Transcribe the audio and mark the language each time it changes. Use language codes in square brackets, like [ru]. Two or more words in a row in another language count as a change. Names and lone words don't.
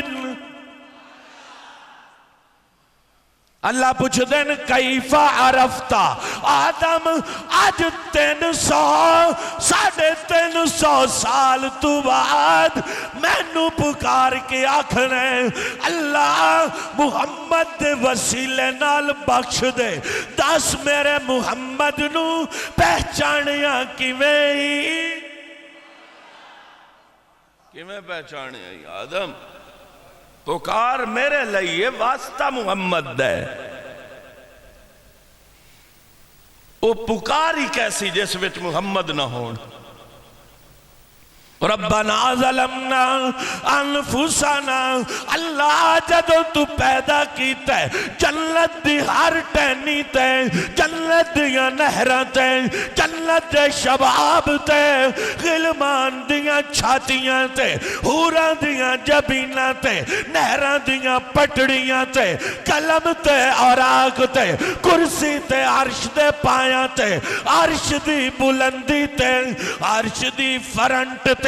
[pa] اللہ پوچھ دین [ar] کیفا عرفتا، [pa] آدم آج 350 سال تو بعد میں نو پکار کے آکھنے اللہ محمد دے وسیلے نال بخش دے، دس میرے محمد نو پہچانیا کیویں پہچانیا؟ آدم پکار میرے لئے واسطہ محمد دے، وہ پکاری کیسی جس وچ محمد نہ ہون۔ [ar] ربنا ظلمنا انفسنا، [pa] اللہ جدو تو پیدا کیتا ہے جنت دی ہر ٹہنی تے، جنت دیاں نہراں تے، جنت دے شباب تے، غلمان دیاں چھاتیاں تے، حوراں دیاں جبیناں تے، نہراں دیاں پٹڑیاں تے، قلم تے اوراق تے، کرسی تے، عرش دے پایاں تے، عرش دی بلندی تے، عرش دی فرنٹ تے،